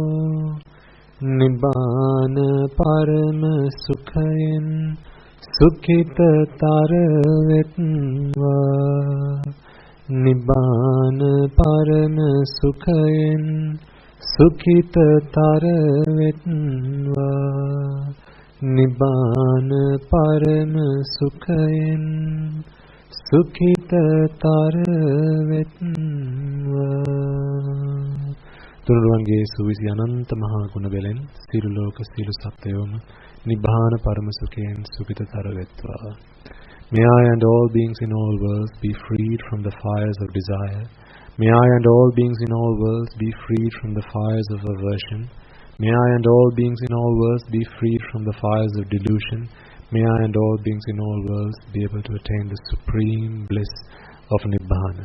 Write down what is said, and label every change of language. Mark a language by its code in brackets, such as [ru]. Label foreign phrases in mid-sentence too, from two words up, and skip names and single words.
[si] නිබ්බාන පරම සුඛයෙන් සුඛිතතර වෙත්වා නිබ්බාන පරම සුඛයෙන් සුඛිතතර වෙත්වා නිබ්බාන පරම සුඛයෙන් සුඛිතතර වෙත්වා තුනුරුවන්ගේ සුවිසි අනන්ත මහා ගුණ බැලෙන් සියලු ලෝක සියලු සත්වයෝම නිබ්බාන පරම සුඛයෙන් සුඛිතතර වෙත්වා. [en] May I and all beings in all worlds be freed from the fires of desire. May I and all beings in all worlds be freed from the fires of aversion. May I and all beings in all worlds be freed from the fires of delusion. May I and all beings in all worlds be able to attain the supreme bliss of Nibbana.